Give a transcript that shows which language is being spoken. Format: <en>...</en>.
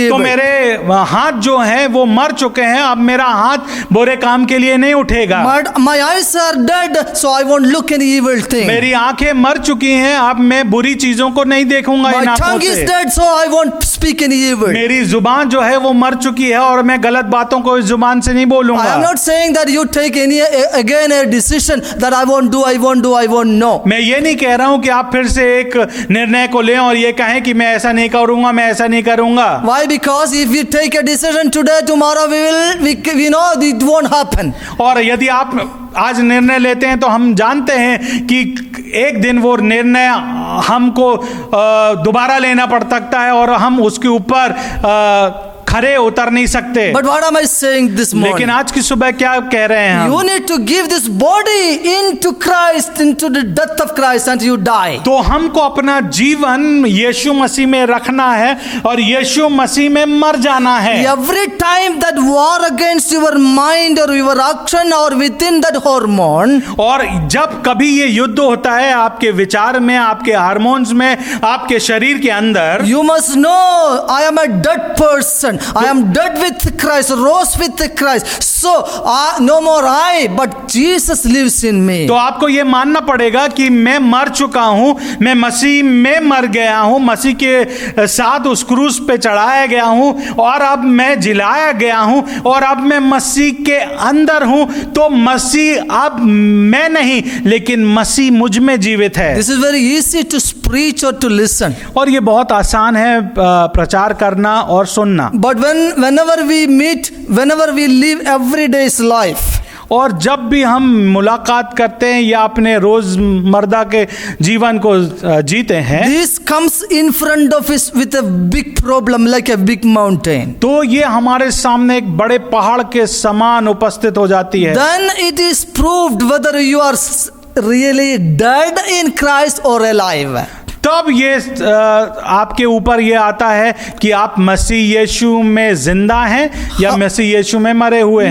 <hi>तो</hi> <en>evil.</en> <hi>मेरे हाथ जो हैं वो मर चुके हैं, अब मेरा हाथ बुरे काम के लिए नहीं उठेगा।</hi> <en>My eyes are dead, so I won't look any evil thing.</en> <hi>मेरी आंखें मर चुकी हैं, अब मैं बुरी चीजों को नहीं देखूंगा इन</hi> <en>My</en> <hi>आंखों</hi> <en>tongue is</en> <hi>से।</hi> <en>dead, so I won't speak any evil.</en> <hi>मेरी जुबान जो है वो मर चुकी है और मैं गलत बातों को इस जुबान से नहीं</hi> <en>I am</en> <hi>बोलूंगा।</hi> <en>not saying that you take again a decision that I won't do, I won't know.</en> <hi>मैं ये नहीं कह रहा हूं कि आप फिर से एक निर्णय को लें और ये कहें कि मैं ऐसा नहीं करूंगा, मैं ऐसा नहीं करूंगा।</hi> <en>Why? Because if we take a decision today, tomorrow we know it won't happen.</en> <hi>और यदि आप आज निर्णय लेते हैं तो हम जानते हैं कि एक दिन वो निर्णय हमको दोबारा लेना पड़ सकता है और हम उसके ऊपर खरे उतर नहीं सकते।</hi> <en>But what am I saying this morning?</en> <hi>लेकिन आज की सुबह क्या कह रहे हैं</hi> <en>You</en> <hi>हम?</hi> <en>need to give this body into Christ, into the death of Christ, and you die.</en> <hi>तो हमको अपना जीवन यीशु मसीह में रखना है और यीशु मसीह में मर जाना है।</hi> <en>Every time that war against your mind or your action or within that hormone,</en> <hi>और जब कभी ये युद्ध होता है आपके विचार में, आपके हार्मोन्स में, आपके शरीर के अंदर,</hi> <en>you must know I am a dead person. I am dead with Christ, rose with Christ. So no more I, but Jesus lives in me.</en> <hi>तो आपको ये मानना पड़ेगा कि मैं मर चुका हूं, मैं मसीह में मर गया हूं, मसीह के साथ उस क्रूस पे चढ़ाया गया हूं और अब मैं जिलाया गया हूं और अब मैं मसीह के अंदर हूं। तो मसीह अब मैं नहीं लेकिन मसीह मुझ में जीवित है।</hi> <en>This is very easy to preach or to listen.</en> <hi>और ये बहुत आसान है प्रचार करना और सुनना।</hi> <en>But whenever we meet, whenever we live everyday's life,</en> <hi>और जब भी हम मुलाकात करते हैं या अपने रोजमर्रा के जीवन को जीते हैं,</hi> <en>this comes in front of us with a big problem like a big mountain.</en> <hi>तो ये हमारे सामने एक बड़े पहाड़ के समान उपस्थित हो जाती है।</hi> <en>Then it is proved whether you are really dead in Christ or alive.</en> <hi>तब ये आपके ऊपर ये आता है कि आप मसीह यीशु में जिंदा हैं या मसीह यीशु में मरे हुए हैं।</hi>